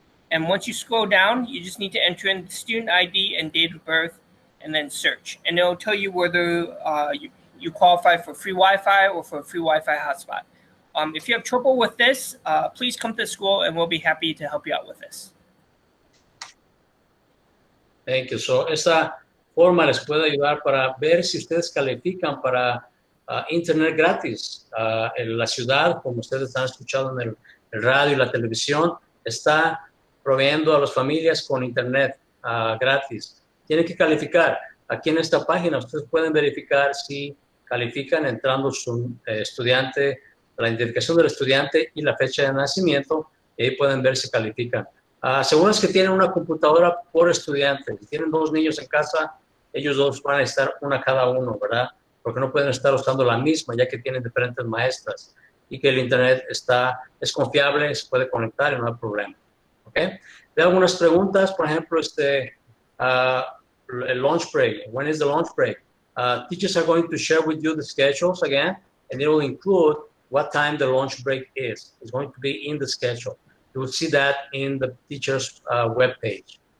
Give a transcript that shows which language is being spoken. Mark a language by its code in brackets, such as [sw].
[en] And once you scroll down, you just need to enter in the student ID and date of birth and then search. And it'll tell you whether you qualify for free Wi-Fi or for a free Wi-Fi hotspot. If you have trouble with this, please come to school and we'll be happy to help you out with this. Thank you. [es] So, esta forma les puede ayudar para ver si ustedes califican para internet gratis. En la ciudad, como ustedes están escuchando en el radio y la televisión, está proveyendo a las familias con internet gratis. Tienen que calificar. Aquí en esta página ustedes pueden verificar si califican entrando su estudiante, la identificación del estudiante y la fecha de nacimiento, y ahí pueden ver si califican. Aseguras que tienen una computadora por estudiante. Si tienen 2 niños en casa, ellos 2 van a estar una cada uno, ¿verdad? Porque no pueden estar usando la misma, ya que tienen diferentes maestras. Y que el internet es confiable, se puede conectar y no hay problema. ¿Ok? Hay algunas preguntas, por ejemplo, el [en] lunch break. When is the lunch break? Teachers are going to share with you the schedules again, and it will include what time the lunch break is. It's going to be in the schedule. You will see that in the teacher's webpage.